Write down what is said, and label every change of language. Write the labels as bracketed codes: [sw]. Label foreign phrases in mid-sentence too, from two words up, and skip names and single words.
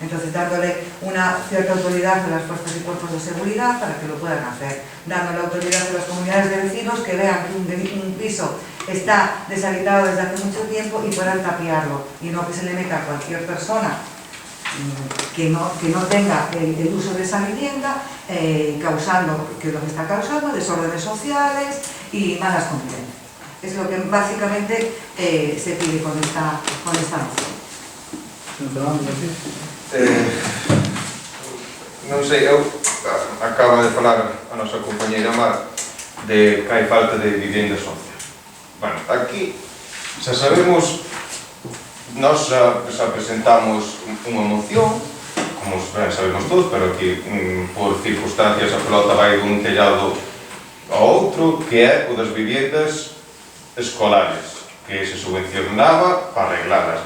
[es] Entonces, dándole una cierta autoridad a las fuerzas y cuerpos de seguridad para que lo puedan hacer, dándole autoridad a las comunidades de vecinos que vean que un piso está deshabitado desde hace mucho tiempo y puedan tapiarlo, y no que se le meta a cualquier persona que no tenga el uso de esa vivienda, causando, que es lo que está causando, desórdenes sociales y malas convivencias. Es lo que básicamente se pide con esta moción. [gl] Non sei, eu acaba de falar a nosa compañeira Mar de que hai falta de vivenda social. Bueno, aquí xa sabemos, nós xa presentamos unha moción, como ben sabemos todos, pero aquí por circunstancias a pelota vai dun tellado ao outro, que é o das viviendas escolares, que se subvencionaba para arreglalas.